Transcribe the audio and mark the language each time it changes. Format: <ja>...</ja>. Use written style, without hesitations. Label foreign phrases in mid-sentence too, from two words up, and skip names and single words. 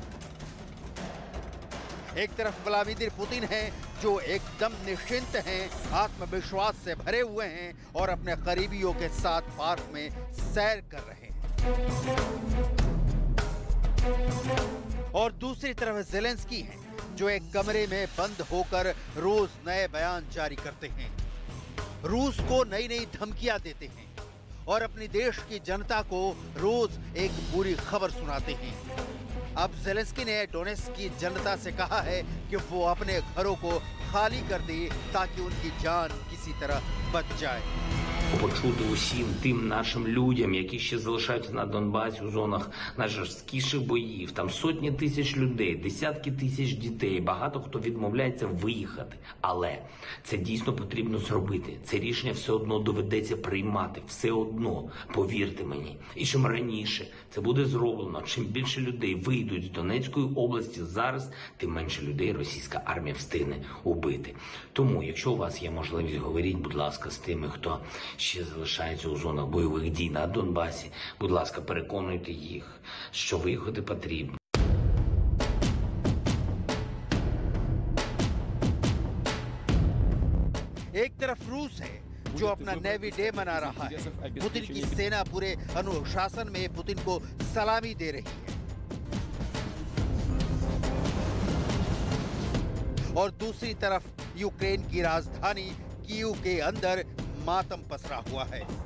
<hi>एक तरफ व्लादिमीर पुतिन हैं जो एकदम निश्चिंत हैं, आत्मविश्वास से भरे हुए हैं और अपने करीबियों के साथ पार्क में सैर कर रहे हैं, और दूसरी तरफ ज़ेलेंस्की हैं जो एक कमरे में बंद होकर रोज नए बयान जारी करते हैं, रूस को नई नई धमकियां देते हैं और अपनी देश की जनता को रोज एक बुरी खबर सुनाते हैं। अब ज़ेलेंस्की ने डोनेट्स्क की जनता से कहा है कि वो अपने घरों को खाली कर दे ताकि उनकी जान किसी तरह बच जाए।</hi> <uk>Почути усім тим нашим людям, які ще залишаються на Донбасі у зонах найжорсткіших боїв. Там сотні тисяч людей, десятки тисяч дітей, багато хто відмовляється виїхати. Але це дійсно потрібно зробити. Це рішення все одно доведеться приймати. Все одно, повірте мені. І чим раніше це буде зроблено, чим більше людей вийдуть з Донецької області зараз, тим менше людей російська армія встигне убити. Тому, якщо у вас є можливість, говоріть, будь ласка, з тими, хто ще залишаються у зонах бойових дій на Донбасі. Будь ласка, переконуйте їх, що виїхати потрібно.</uk> <hi>एक तरफ रूस है जो अपना नेवी डे मना रहा है, पुतिन की सेना पूरे अनुशासन में पुतिन को सलामी दे रही है, और दूसरी तरफ यूक्रेन की राजधानी कीव के अंदर मातम पसरा हुआ है।</hi>